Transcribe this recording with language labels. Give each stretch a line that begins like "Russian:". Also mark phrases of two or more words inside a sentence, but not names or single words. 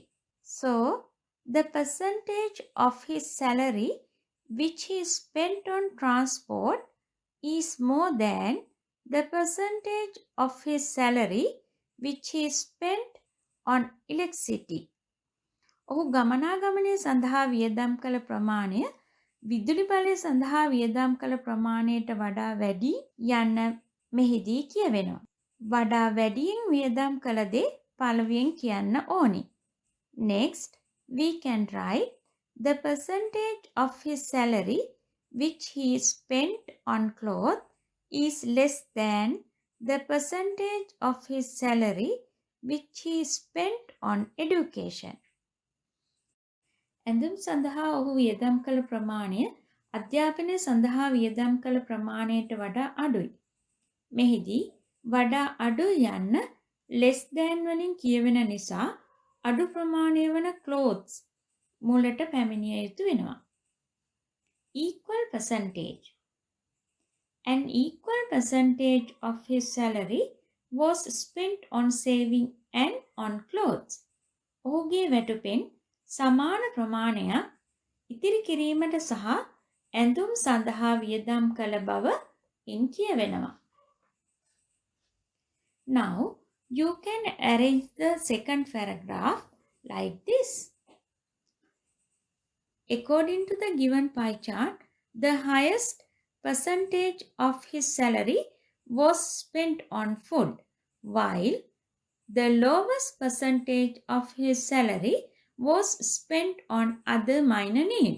English: So, the percentage of his salary which he spent on transport is more than the percentage of his salary which he spent on electricity.
Sinhala: ඔහු ගමනාගමනය සඳහා වියදම් කළ ප්‍රමාණය විදුලි බලය සඳහා වියදම් කළ ප්‍රමාණයට වඩා වැඩි යන්න මෙහිදී කියවෙනවා. වඩා වැඩියෙන් වියදම් කළ දේ පළමුවෙන් කියන්න ඕනි.
English: Next, we can write the percentage of his salary which he spent on clothes is less than the percentage of his salary which he spent on education.
Sinhala: ඇඳුම් සඳහා ඔහු වියදම් කළ ප්‍රමාණය අධ්‍යාපනය සඳහා වියදම් කළ ප්‍රමාණයට වඩා අඩුයි. මෙහිදී වඩා අඩු යන්න
English: less than
Sinhala: වලින් කියවෙන නිසා අඩු ප්‍රමාණය වන clothes මුලට පැමිණිය යුතු වෙනවා.
English: Equal percentage. An equal percentage of his salary was spent on saving and on clothes.
Sinhala: ඔහුගේ වැටුපෙන් සමාන ප්‍රමාණයක් ඉතිරි කිරීමට සහ ඇඳුම් සඳහා වියදම් කළ බව ඉන් කියවෙනවා.
English: Now, you can arrange the second paragraph like this. According to the given pie chart, the highest percentage of his salary was spent on food, while the lowest percentage of his salary was spent on other minor needs.